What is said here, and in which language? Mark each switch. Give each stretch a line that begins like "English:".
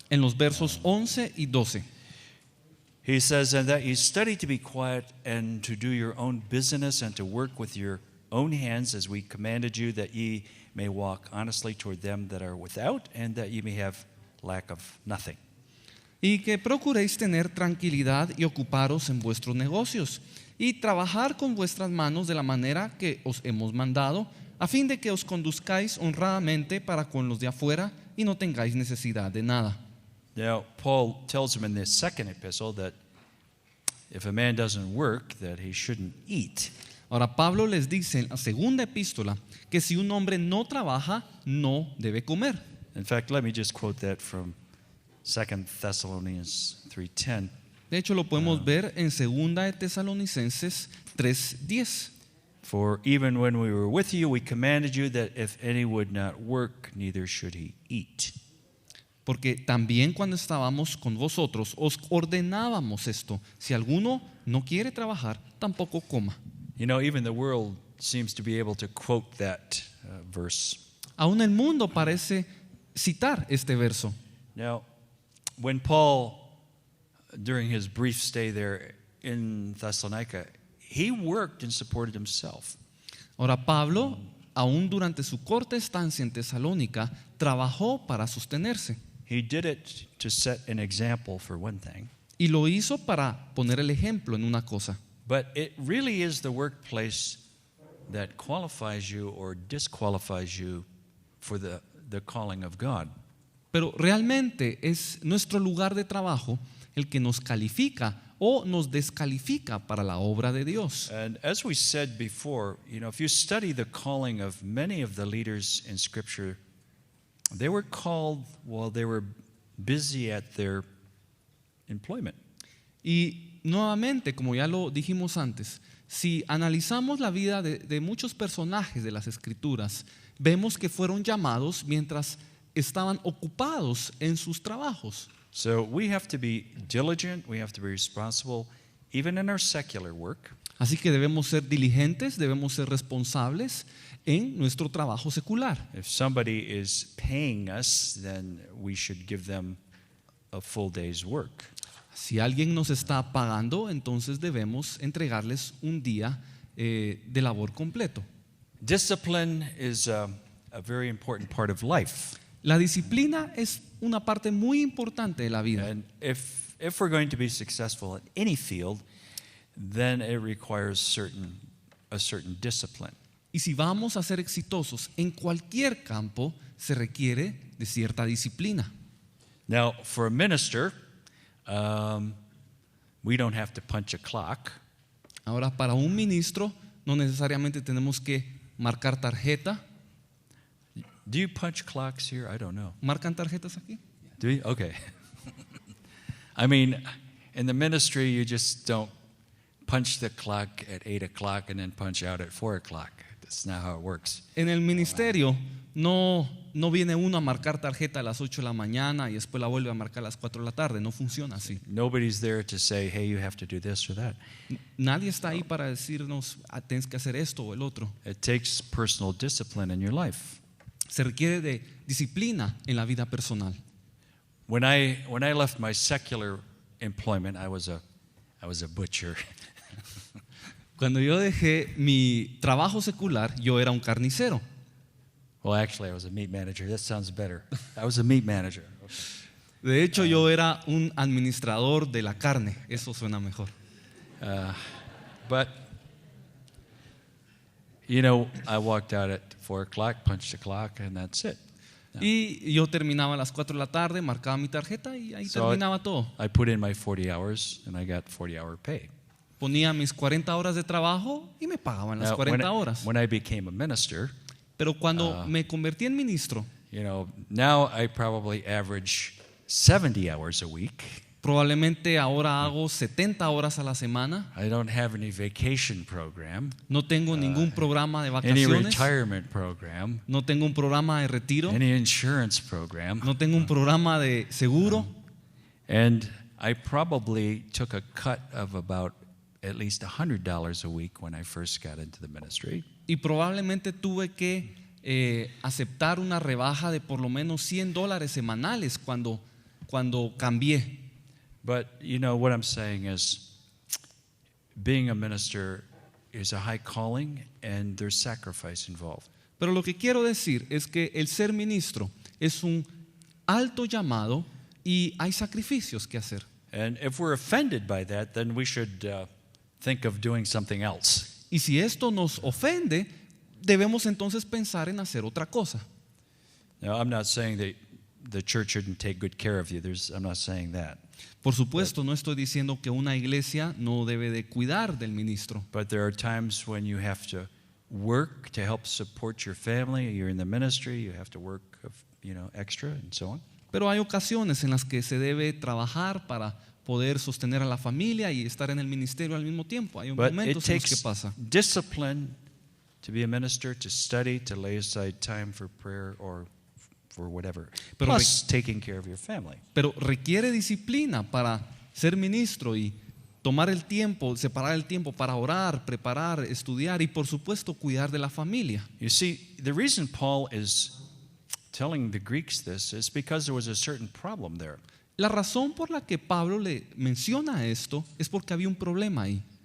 Spanish: en los versos 11 y 12.
English: He says, and that you study to be quiet and to do your own business and to work with your own hands as we commanded you, that ye may walk honestly toward them that are without, and that ye may have lack of nothing.
Spanish: Y que procuréis tener tranquilidad y ocuparos en vuestros negocios y trabajar con vuestras manos de la manera que os hemos mandado, a fin de que os conduzcáis honradamente para con los de afuera y no tengáis necesidad de nada.
English: Now, Paul tells him in this second epistle that if a man doesn't work, that he shouldn't eat.
Spanish: Ahora Pablo les dice en la segunda epístola que si un hombre no trabaja, no debe comer.
English: In fact, let me just quote that from 2 Thessalonians 3:10.
Spanish: De hecho, lo podemos ver en segunda de Tesalonicenses 3:10.
English: For even when we were with you, we commanded you that if any would not work, neither should he eat.
Spanish: Porque también cuando estábamos con vosotros os ordenábamos esto: si alguno no quiere trabajar, tampoco coma.
English: You know, even the world seems to be able to quote that verse.
Spanish: Aún el mundo parece citar este verso.
English: Now, when Paul, during his brief stay there in Thessalonica, he worked and supported himself.
Spanish: Ahora Pablo, aún durante su corta estancia en Tesalónica, trabajó para sostenerse.
English: He did it to set an example for one thing.
Spanish: Y lo hizo para poner el ejemplo en una cosa.
English: But it really is the workplace that qualifies you or disqualifies you for the calling of God.
Spanish: Pero realmente es nuestro lugar de trabajo el que nos califica o nos descalifica para la obra de Dios.
English: And as we said before, you know, if you study the calling of many of the leaders in Scripture, they were called while they were busy at their employment.
Spanish: Y nuevamente, como ya lo dijimos antes, si analizamos la vida de muchos personajes de las Escrituras, vemos que fueron llamados mientras estaban ocupados en sus trabajos.
English: So we have to be diligent, we have to be responsible, even in our secular work.
Spanish: Así que debemos ser diligentes, debemos ser responsables en nuestro trabajo secular.
English: If somebody is paying us, then we should give them a full day's work.
Spanish: Si alguien nos está pagando, entonces debemos entregarles un día de labor completo.
English: Discipline is a very important part of life.
Spanish: La disciplina es una parte muy importante de la vida.
English: And if we're going to be successful in any field, then it requires a certain discipline.
Spanish: Y si vamos a ser exitosos en cualquier campo, se requiere de cierta disciplina.
English: Now, for a minister, we don't have to punch a clock.
Spanish: Ahora, para un ministro, no necesariamente tenemos que marcar tarjeta.
English: Do you punch clocks here? I don't know.
Spanish: ¿Marcan tarjetas aquí?
English: Do you? Okay. I mean, in the ministry, you just don't punch the clock at 8 o'clock and then punch out at 4 o'clock. That's not how it works.
Spanish: En el ministerio no viene uno a marcar tarjeta a las 8 de la mañana y después la vuelve a marcar a las 4 de la tarde. No funciona así.
English: Nobody's there to say, hey, you have to do this or that.
Spanish: Nadie está ahí para decirnos, tienes que hacer esto o el otro.
English: It takes personal discipline in your life.
Spanish: Se requiere de disciplina en la vida personal.
English: When I left my secular employment, I was a butcher.
Spanish: Cuando yo dejé mi trabajo secular, yo era un carnicero.
English: Well, actually, I was a meat manager. That sounds better. I was a meat manager. Okay.
Spanish: De hecho, yo era un administrador de la carne. Eso suena mejor.
English: But, you know, I walked out at 4 o'clock, punched the clock, and that's it.
Spanish: Y yo terminaba a las 4 de la tarde, marcaba mi tarjeta y ahí terminaba todo.
English: I put in my 40 hours, and I got 40-hour pay.
Spanish: Ponía mis 40 horas de trabajo y me pagaban las 40 horas.
English: When I became a minister,
Spanish: pero cuando me convertí en ministro,
English: you know, now I probably average 70 hours a week.
Spanish: Probablemente ahora hago 70 horas a la semana.
English: I don't have any vacation program,
Spanish: No tengo ningún programa de
English: any
Spanish: vacaciones.
English: retirement program,
Spanish: No tengo un programa de retiro.
English: any insurance program.
Spanish: No tengo un programa de seguro.
English: And I probably took a cut of about at least $100 a week when I first got into the ministry.
Spanish: Y probablemente tuve que aceptar una rebaja de por lo menos $100 semanales cuando cambié.
English: But you know what I'm saying is, being a minister is a high calling and there's sacrifice involved.
Spanish: Pero lo que quiero decir es que el ser ministro es un alto llamado y hay sacrificios que hacer.
English: And if we're offended by that, then we should think of doing something else.
Spanish: Y si esto nos ofende, debemos entonces pensar en hacer otra cosa.
English: Now, I'm not saying that the church shouldn't take good care of you. I'm not saying that.
Spanish: Por supuesto, no estoy diciendo que una iglesia no debe de cuidar del ministro.
English: But there are times when you have to work to help support your family. You're in the ministry. You have to work, extra and so on.
Spanish: Pero hay ocasiones en las que se debe trabajar para poder sostener a la familia y estar en el ministerio al mismo tiempo. Hay
English: But it
Spanish: momentos en los que
English: takes
Spanish: pasa.
English: discipline to be a minister, to study, to lay aside time for prayer or for whatever.
Spanish: Pero
English: Plus taking care of your family.
Spanish: Pero requiere disciplina para ser ministro y tomar el tiempo, separar el tiempo para orar, preparar, estudiar y por supuesto cuidar de la familia.
English: You see, the reason Paul is telling the Greeks this is because there was a certain problem there.
Spanish: La razón por la que Pablo le menciona esto es porque había un problema ahí.